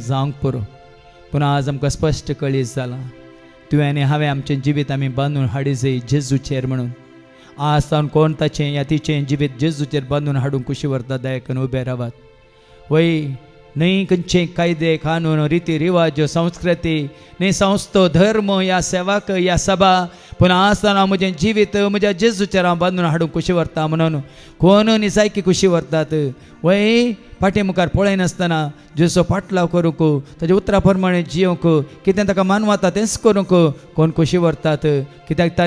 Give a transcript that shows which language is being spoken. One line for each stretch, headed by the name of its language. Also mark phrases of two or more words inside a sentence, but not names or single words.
Konkani: जावंक पुरो पूण आज आमकां स्पश्ट कळीत जालां तुवें आनी हांवें आमचें जिवीत आमी बांदून हाडी जाय जेजूचेर म्हणून आज जावन कोण ताचें या तिचें जिवीत जेजूचेर बांदून हाडूंक कुशी व्हरता दयाकन उबे रावात वय न्हय खंयचे कायदे कानून रिती रिवाज संस्कृती न्हय संस्थो धर्म या सेवाक या सभा पूण आसतना म्हजें जिवीत म्हज्या जेजूचेर हांव बांदून हाडूंक कुशी व्हरता म्हणून कोण न्ही जायकी कुशी व्हरतात वय फाटी मुखार पळयनासतना जेजूचो पाटलाव करूंक ताच्या उतरा प्रमाणे जियोंक कितें ताका मानवता तेंच करूंक कोण कुशी व्हरतात कित्याक ताणें